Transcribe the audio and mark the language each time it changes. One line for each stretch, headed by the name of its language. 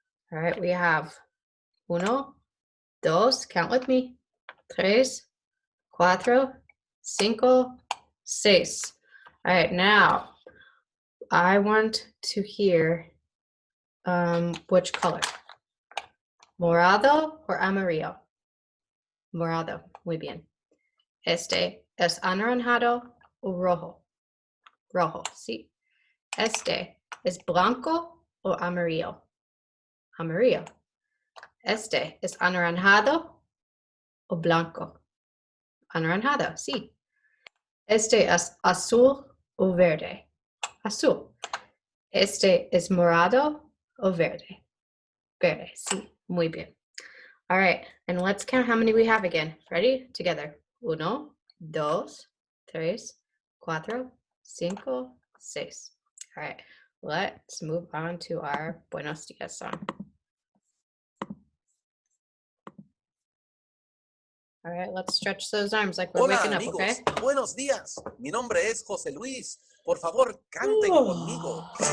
English: All right, we have
Spanish: uno, dos,
English: count with me,
Spanish: tres, cuatro, cinco, seis.
English: All right, now I want to hear which color, morado or amarillo?
Spanish: Morado, muy bien. Este es anaranjado o rojo? Rojo, sí. Este es blanco o amarillo? Amarillo. Este es anaranjado o blanco? Anaranjado, sí. Este es azul o verde? Azul. Este es morado o verde? Verde, sí. Muy bien.
English: All right, and let's count how many we have again. Ready? Together.
Spanish: Uno, dos, tres, cuatro, cinco, seis.
English: All right, let's move on to our Buenos Dias song. All right, let's stretch those arms like we're
Spanish: Hola
English: waking up,
Spanish: amigos,
English: okay?
Spanish: buenos días. Mi nombre es José Luis. Por favor, canten conmigo.